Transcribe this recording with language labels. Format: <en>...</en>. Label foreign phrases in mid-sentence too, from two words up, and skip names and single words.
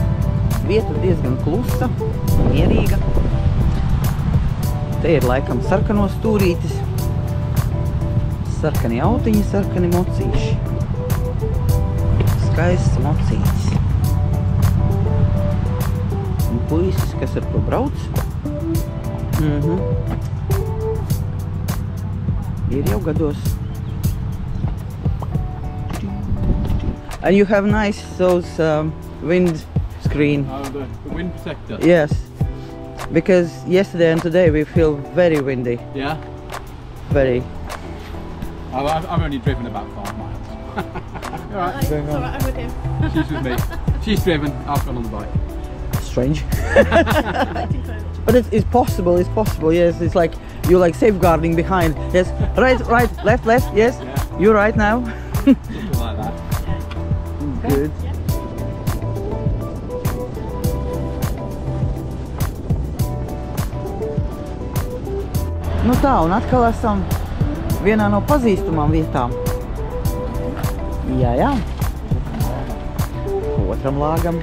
<lv>Vieta diezgan klusa, mierīga. Te ir laikam sarkano stūrītis, sarkani autiņi, sarkani mocīši. Skaists mocītis. Un puisis, kas ar to brauc, ir jau gados.</lv> <en>And you have nice those wind screen. Oh, the wind protector? Yes. Because yesterday and today we feel very windy. Yeah? Very. I've only driven about 5 miles. Alright. It's alright, I'm with him. She's with me. She's driven, I've gone on the bike. Strange. But it's possible, yes. It's like you're like safeguarding behind. Yes. Right, left, yes. Yeah. You're right now. Something like that. Good.</en> <lv>Nu tā, un atkal esam vienā no pazīstamām vietām. Jā. Otram lāgam.</lv>